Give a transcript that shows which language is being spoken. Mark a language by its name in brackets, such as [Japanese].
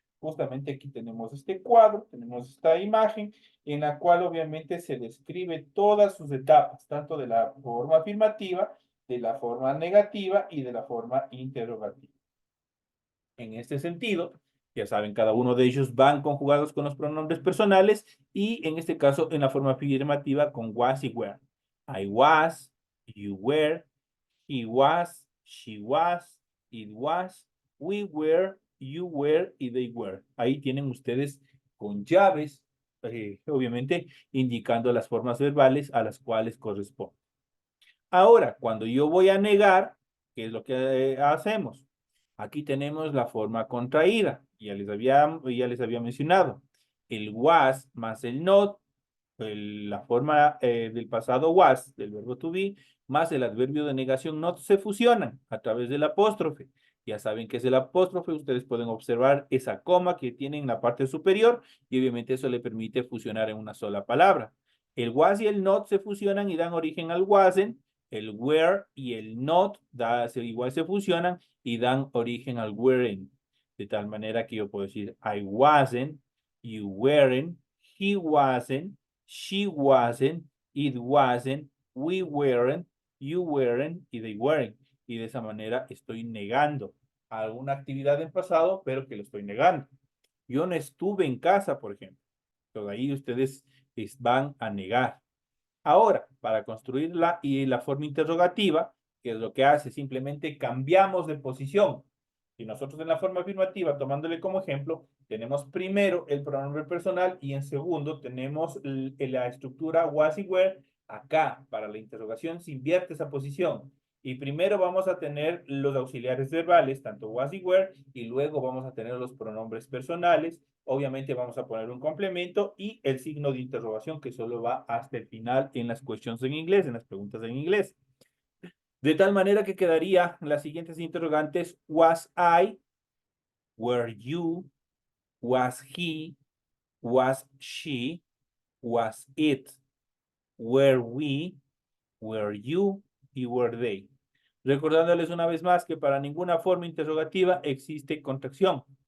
[Spanish] Justamente aquí tenemos este cuadro, tenemos esta imagen en la cual obviamente se describe todas sus etapas, tanto de la forma afirmativa, de la forma negativa y de la forma interrogativa. En este sentido, ya saben, cada uno de ellos van conjugados con los pronombres personales y en este caso en la forma afirmativa con was y were. [English] I was, you were, he was, she was, it was, we were, you were y they were. [Spanish] Ahí tienen ustedes con llaves obviamente indicando las formas verbales a las cuales corresponde. Ahora, cuando yo voy a negar, ¿qué es lo que hacemos? Aquí tenemos la forma contraída, ya les había mencionado. El was más el not, la forma del pasado was, del verbo to be, más el adverbio de negación not se fusionan a través del apóstrofe. Ya saben que es el apóstrofe, ustedes pueden observar esa coma que tiene en la parte superior y obviamente eso le permite fusionar en una sola palabra. El was y el not se fusionan y dan origen al wasn't. El were y el not igual se fusionan y dan origen al weren't. De tal manera que yo puedo decir [English] I wasn't, you weren't, he wasn't, she wasn't, it wasn't, we weren't, you weren't y they weren't. [Spanish] Y de esa manera estoy negando alguna actividad en pasado, pero que lo estoy negando. Yo no estuve en casa, por ejemplo. Entonces ahí ustedes van a negar. Ahora, para construir la forma interrogativa, que es lo que hace, simplemente cambiamos de posición. Y nosotros en la forma afirmativa, tomándole como ejemplo, tenemos primero el pronombre personal y en segundo tenemos la estructura was y were. Acá, para la interrogación, se invierte esa posición. Y primero vamos a tener los auxiliares verbales, tanto was y were, y luego vamos a tener los pronombres personales. Obviamente vamos a poner un complemento y el signo de interrogación que solo va hasta el final en las questions en inglés, en las preguntas en inglés. De tal manera que quedaría las siguientes interrogantes: [English] was I, were you, was he, was she, was it, were we, were you y were they. [Spanish] Recordándoles una vez más que para ninguna forma interrogativa existe contracción.